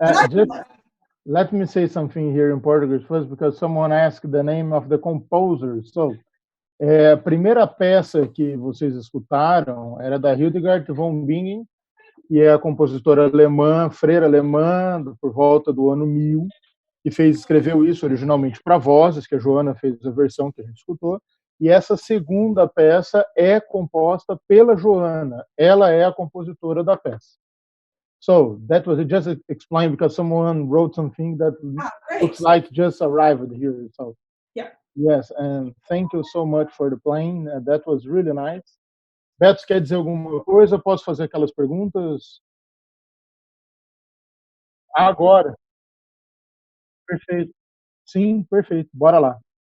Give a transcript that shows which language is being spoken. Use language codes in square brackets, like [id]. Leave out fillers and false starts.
[en] Just let me say something here in Portuguese first, because someone asked the name of the composer. [pt] So, a primeira peça que vocês escutaram era da Hildegard von Bingen, que é a compositora alemã, freira alemã, por volta do ano 1000, que escreveu isso originalmente para vozes, que a Joanna fez a versão que a gente escutou, e essa segunda peça é composta pela Joanna, ela é a compositora da peça. [en] So that was just explained because someone wrote something that looks like just arrived here. So yeah, yes, and thank you so much for the playing. That was really nice. [pt] Beto, quer dizer alguma coisa? Posso fazer aquelas perguntas? Agora. Perfeito. Sim, perfeito. Bora lá.